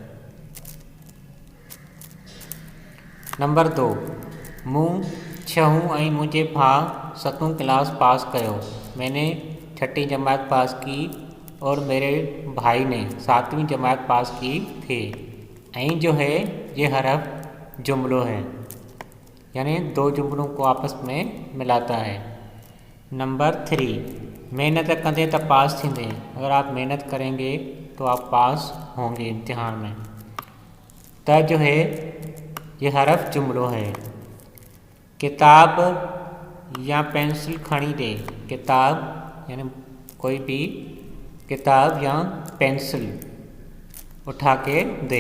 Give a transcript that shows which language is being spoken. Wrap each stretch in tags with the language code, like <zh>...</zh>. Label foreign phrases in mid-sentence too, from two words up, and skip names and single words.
<sd>नंबर 2, मूं 6 ऐं मुंहिंजे भाउ 7वीं क्लास पास कयो।</sd> <ur>मैंने 6ठी जमात पास की और मेरे भाई ने 7वीं जमात पास की थी।</ur> <sd>ऐं जो है</sd> <ur>ये हरफ जुमलों है, यानी दो जुमलों को आपस में मिलाता है।</ur> <sd>नंबर 3, मेहनत कंदे त पास थींदे।</sd> <ur>अगर आप मेहनत करेंगे तो आप पास होंगे इम्तिहान में।</ur> <sd>त जो है</sd> <ur>ये हरफ जुमलों है।</ur> <sd>किताब या पेंसिल खणी दे।</sd> <ur>किताब यानी कोई भी किताब या पेंसिल उठा के दे।</ur>